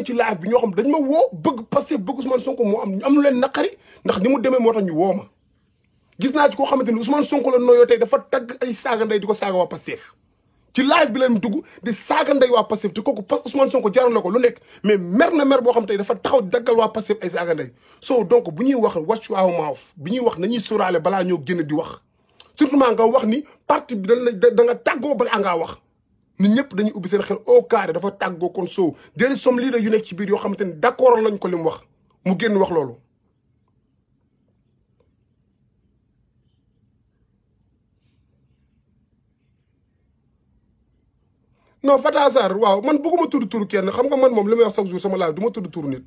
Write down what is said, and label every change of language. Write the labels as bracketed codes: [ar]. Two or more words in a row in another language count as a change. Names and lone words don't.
[wo] ci live bi ñoo xam dañ ma woo bëgg Pastef bëgg Ousmane Sonko moo am lu leen naqari ndax ni mu demee moo tax ñu woo ma gis naa ci koo xamante ni Ousmane Sonko la nooyoo tey dafa tagg ay saaga ndey di ko saaga waa Pastef ci live bi leen dugg di saaga ndey waa Pastef te kooku Ousmane Sonko jaral na ko lu nekk mais mer na mer boo xam tey dafa taxaw daggal waa Pastef ay saaga ndey so donc bu ñuy wax [en] watch our mouth [wo] bi ñuy wax nañuy sóoraale balaa ñoo génn di wax surtout nga wax ni parti bi da nga tàggoo ba ngaa wax nit ñëpp dañuy ubbi seen xel [fr] au carré [wo] dafa tàggoo kon soo déedéet som leader yu nekk ci biir yoo xamante ni d'accord nañ ko li mu wax mu génn wax loolu non Fata Sarr waaw man bëgguma tudd turu kenn xam nga man moom li may wax [fr] chaque jour [wo] sama live du ma tudd turu nit